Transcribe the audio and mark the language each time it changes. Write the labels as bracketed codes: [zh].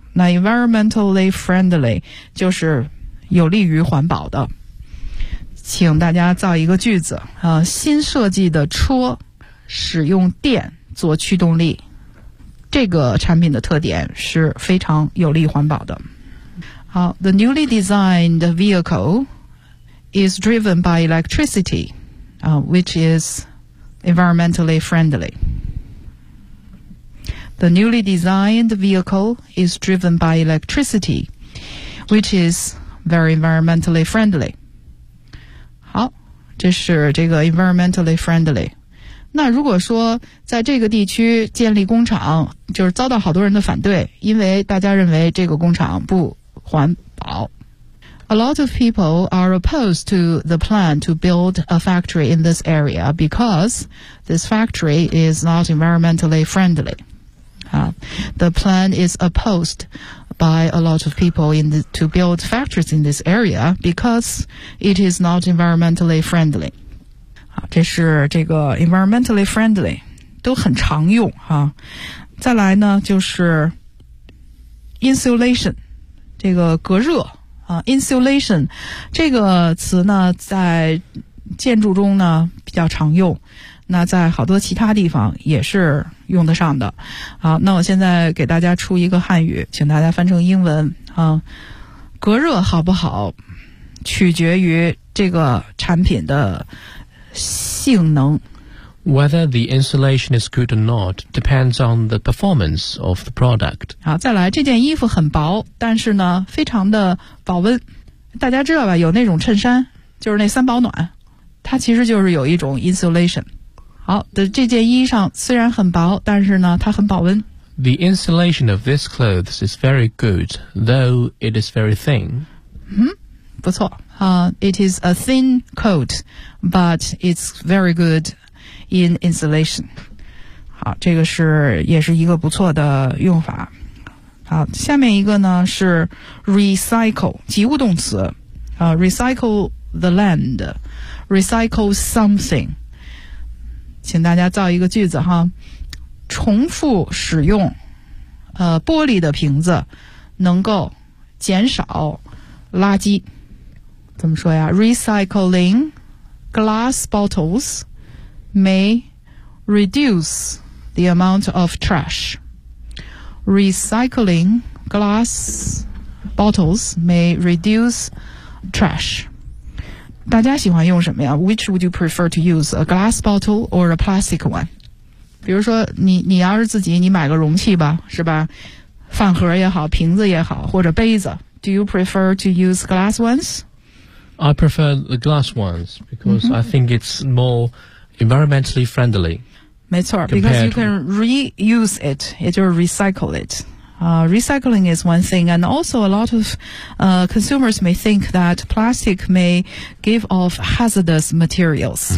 [zh] 那 [en] environmentally friendly [zh] 就是有利于环保的。请大家造一个句子啊，新设计的车使用电做驱动力，这个产品的特点是非常有利环保的。 [en] 好 ，The newly designed vehicle is driven by electricity, which is environmentally friendly. The newly designed vehicle is driven by electricity, which is very environmentally friendly. [zh] 这是这个 [en] environmentally friendly。 [zh] 那如果说在这个地区建立工厂，就是遭到好多人的反对，因为大家认为这个工厂不环保。 [en] A lot of people are opposed to the plan to build a factory in this area because this factory is not environmentally friendly. The plan is opposed by a lot of people to build factories in this area because it is not environmentally friendly. [zh] 这是这个 [en] environmentally friendly [zh] 都很常用、啊、再来呢就是 insulation 这个隔热、insulation 这个词呢在建筑中呢比较常用，那在好多其他地方也是用得上的。好，那我现在给大家出一个汉语，请大家翻成英文啊。隔热好不好，取决于这个产品的性能。 [en] Whether the insulation is good or not depends on the performance of the product. [zh] 好，再来，这件衣服很薄，但是呢，非常的保温。大家知道吧？有那种衬衫，就是那三保暖，它其实就是有一种 insulation。好的，这件衣裳虽然很薄，但是呢，它很保温。 [en] The insulation of this clothes is very good, though it is very thin. [zh] 嗯，不错啊。 [en] It is a thin coat, but it's very good in insulation. [zh] 好，这个是也是一个不错的用法。好，下面一个呢是 recycle， 及物动词啊 ， [en] recycle the land, recycle something. [zh] 请大家造一个句子哈，重复使用，玻璃的瓶子能够减少垃圾，怎么说呀 ？ [en] Recycling glass bottles may reduce the amount of trash. Recycling glass bottles may reduce trash. [zh] 大家喜欢用什么呀 [en] ？Which would you prefer to use, a glass bottle or a plastic one? [zh] 比如说你要是自己，你买个容器吧，是吧？饭盒也好，瓶子也好，或者杯子。 [en] Do you prefer to use glass ones? I prefer the glass ones because、mm-hmm. I think it's more environmentally friendly. [zh] 没错 [en] because you can reuse it, it will recycle it. Recycling is one thing, and also a lot of consumers may think that plastic may give off hazardous materials.、